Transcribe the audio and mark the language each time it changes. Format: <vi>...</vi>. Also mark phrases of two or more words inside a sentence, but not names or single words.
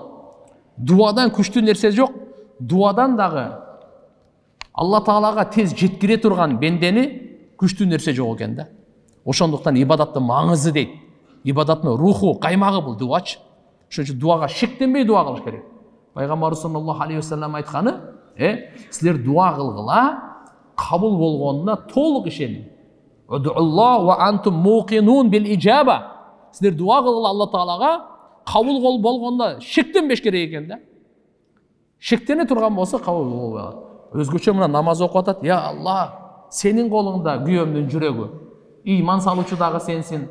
<ky>Дуадан күчтүү нерсе жок. Дуадан дагы Алла Таалага тез жеткире турган бендени күчтүү нерсе жок экен да. Ошондуктан ибадаттын маңызы дейт. Ибадаттын руху, каймагы бул дуачы. Ошон үчүн дуага шектенбей дуа кылыш керек. Пайгамбар</ky> <ar>صلى الله عليه وسلم</ar> <ky>айтканы, силер дуа кылгыла, кабыл болгонуна толук ишениң.</ky> <ar>ادعوا الله وأنتم موقنون بالإجابة.</ar> <ky>Силер дуа кылгыла Алла Таалага, кабыл болгонуна шектенбеш керек экен да. Шектене турган болсо кабыл болбойт. Өзгөчө мына намаз окуп атат. Я Алла, сенин колуңда күйөөмдүн жүрөгү. Ыйман салуучу дагы сенсин.</ky>